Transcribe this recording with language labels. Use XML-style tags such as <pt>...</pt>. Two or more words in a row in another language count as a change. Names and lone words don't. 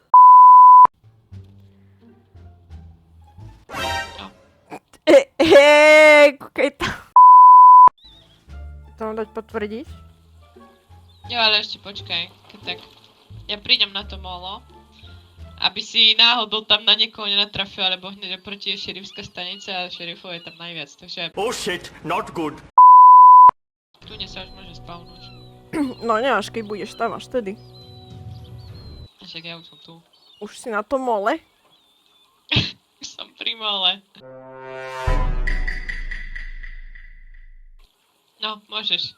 <sk>Kúkaj tam. To mám dať potvrdiť? Jo, ale ešte počkaj, keď tak. Ja prídem na to molo, aby si náhodou tam na niekoho nenatrafil, alebo hneď oproti je šerifská stanica a šerifov je tam najviac, takže</sk> <en>Oh shit, not good.</en> <sk>tu sa už môže spavnúť. No ne, až keď budeš tam, až tedy. Však ja už som tu. Už si na tom mole? Už som pri mole. No, môžeš.</sk>